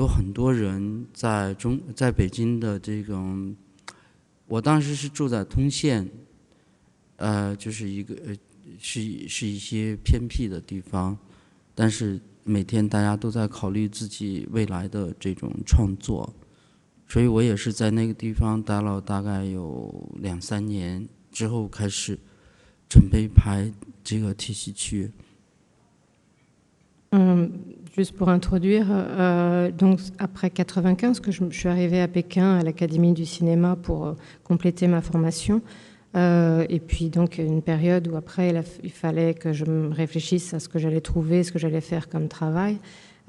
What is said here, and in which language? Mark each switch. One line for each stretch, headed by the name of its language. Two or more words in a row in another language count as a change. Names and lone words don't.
Chinese: 很多人在北京的这种，我当时是住在通县，就是一个是一些偏僻的地方，但是每天大家都在考虑自己未来的这种创作，所以我也是在那个地方待了大概有2-3年之后开始准备拍这个体系区。
French: Juste pour introduire, donc après 95, que je suis arrivée à Pékin, à l'Académie du cinéma pour compléter ma formation. Et puis donc une période où après il fallait que je me réfléchisse à ce que j'allais trouver, ce que j'allais faire comme travail.